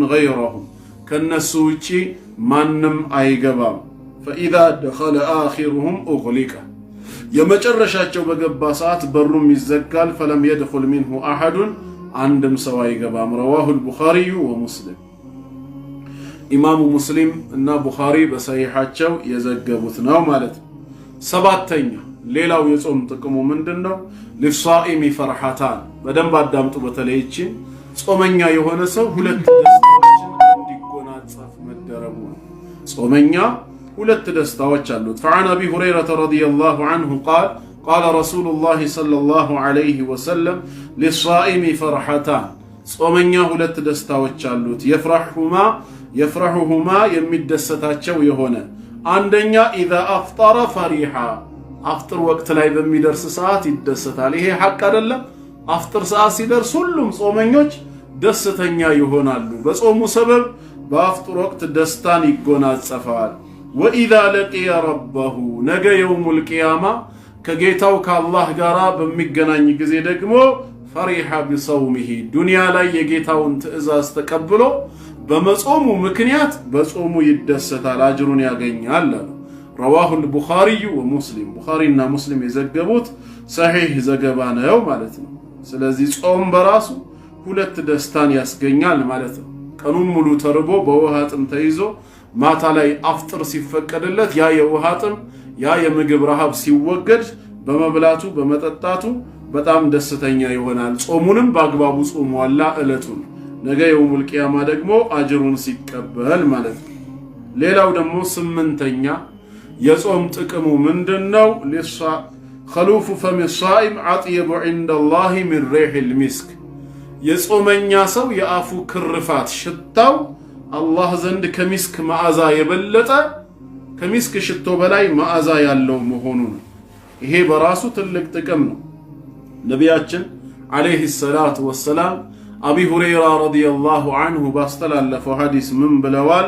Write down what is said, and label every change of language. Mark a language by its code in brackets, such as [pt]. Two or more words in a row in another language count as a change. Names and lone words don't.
[am] ገይረሁም ከነሱ ውጪ ማንም አይገባም። [ar] فإذا دخل آخرهم أغلق [am] የመጨረሻቸው በገባ ሰዓት በሩም ይዘጋል። [ar] فلم يدخل منه أحد [am] አንድም ሰው አይገባም። [ar] رواه البخاري ومسلم [am] ኢማሙ ሙስሊም እና ቡኻሪ በሰሒሐቸው የዘገቡት ነው ማለት ነው። ሰባተኛ ሌላው የጾም ጥቅሙ ምንድነው? [ar] للصائم فرحتان [am] በደንብ አዳምጡ። በተለይቺ ጾመኛ የሆነ ሰው ሁለት ደስታዎችን እንዲጎናጸፍ መደረጉ ነው። ጾመኛ ሁለት ደስታዎች አሉት። [ar] فعن أبي هريرة رضي الله عنه قال قال رسول الله صلى الله عليه وسلم للصائم فرحتان [am] ጾመኛ ሁለት ደስታዎች አሉት። يفرحهما የሚደሰታቸው የሆነ አንደኛ [ar] إذا أفطر فرحا [am] አፍጥር ወቅት ላይ በሚደርስ ሰዓት ይደሰታል። ይሄ ሐቅ አይደለም? አፍጥር ሰዓት ሲደርስ ሁሉም ጾመኞች ደስተኛ ይሆናሉ። በጾሙ ሰበብ በአፍጥር ወቅት ደስታን ይጎናጸፋል። [ar] وإذا لقي ربه [am] ነገ [ar] يوم القيامة [am] ከጌታው ከአላህ ጋር በሚገናኝ ጊዜ ደግሞ [ar] فرح بصومه [am] ዱንያ ላይ የጌታውን ትእዛዝ ተቀብሎ በመጾሙ ምክንያት በጾሙ ይደሰታል፣ አጅሩን ያገኛል። [ar] رواه البخاري ومسلم [am] ቡኻሪና ሙስሊም የዘገቡት ሰሒህ ዘገባ ነው ማለት ነው። ስለዚህ ጾም በራሱ ሁለት ደስታን ያስገኛል ማለት ነው። ቀኑን ሙሉ ተርቦ በውሃ ጥም ተይዞ ማታ ላይ አፍጥር ሲፈቀድለት ያ የውሃ ጥም ያ የምግብ ረሃብ ሲወገድ በመብላቱ በመጠጣቱ በጣም ደስተኛ ይሆናል። ጾሙንም በአግባቡ ጾሟላ እለቱን ነገ [ar] يوم القيامة [am] ደግሞ አጅሩን ሲቀበል ማለት ነው። ሌላው ደግሞ ስምንተኛ የጾም ጥቅሙ ምንድነው? [ar] خلوف فم الصائم عطيب عند الله من ريح المسك [am] የጾመኛ ሰው የአፉ ክርፋት ሽታው አላህ ዘንድ ከሚስክ መዓዛ የበለጠ ከሚስክ ሽቶ በላይ መዓዛ ያለው መሆኑን ይሄ በራሱ ትልቅ ጥቅም ነው። ነቢያችን [ar] عليه الصلاة والسلام [am] አቢ ሁረይራ [ar] رضي الله عنه [am] ባስተላለፈው ሐዲስ ምን ብለዋል?